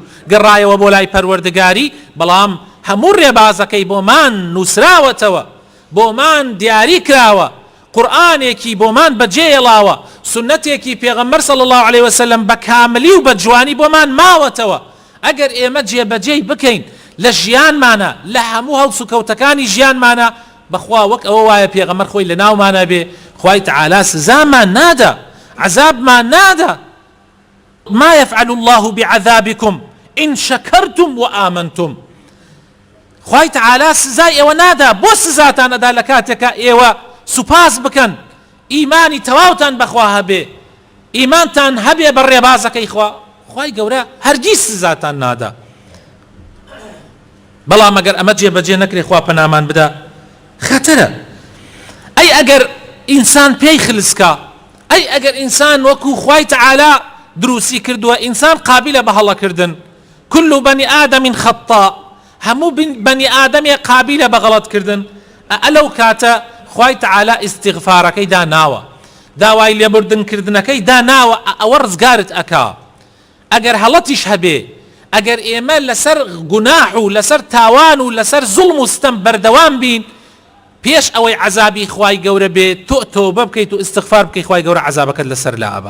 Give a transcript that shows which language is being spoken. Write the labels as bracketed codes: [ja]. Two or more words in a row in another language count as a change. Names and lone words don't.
[ckb] گەڕایەوە بۆ لای پەروەردگاری بەڵام هەموو ڕێبازەکەی بۆمان نووسراوەتەوە بۆمان دیاری کراوە قورئانێکی بۆمان بەجێهێڵاوە سونەتێکی پێغەمبەر [ar] صلی الله عليه وسلم [ckb] بە کاملی و بە جوانی بۆمان ماوەتەوە ئەگەر ئێمە جێبەجێی بکەین لە ژیانمانە لە هەموو هەڵس و کەوتەکانی ژیانمانە بەخوا وەک ئەوە وایە پێغەمبەر خۆی لە ناومانە بێ خوای تعالی سزامان نادا عذابمان نادا. [ar] ما يفعل الله بعذابكم إن شكرتم وآمنتم. [ckb] خوای تعالی سزای ئێوە نادا بۆ سزاتان ئەدا لە کاتێکە ئێوە سوپاس بکەن ئیمانی تەواوتان بەخوا هەبێ ئیمانتان هەبێ بە ڕێبازەکەی خوا خوای گەورە هەرگیز سزاتان نادا. بەڵام ئەگەر ئەمە جێبەجێ نەکرێ خوا پەنامان بدا خەتەرە. ئەی ئەگەر ئینسان پێی خلسکە ئەی ئەگەر ئینسان وەکو خوای تەعالا دروستی کردووە ئینسان قابلە بە هەڵەکردن [ar] كل بني آدم خطاء [ckb] هەموو بنی ئادەمێ قابلە بە غەڵەتکردن ئەلەو کاتە خوای تەعالا ئیستیغفارەکەی داناوە داوای لێبوردنکردنەکەی داناوە ئەوە ڕزگارت ئەکا. ئەگەر هەڵەتیش هەبێ ئەگەر ئێمە لەسەر گوناح و لەسەر تاوان و لەسەر زوڵم و ستەم بەردەوام بین پێش ئەوەی عەزابی خوای گەورە بێت تۆ تۆبە بکەیت و ئیستیغفار بکەیت خوای گەورە عەزابەکەت لەسەر لا ئەبا.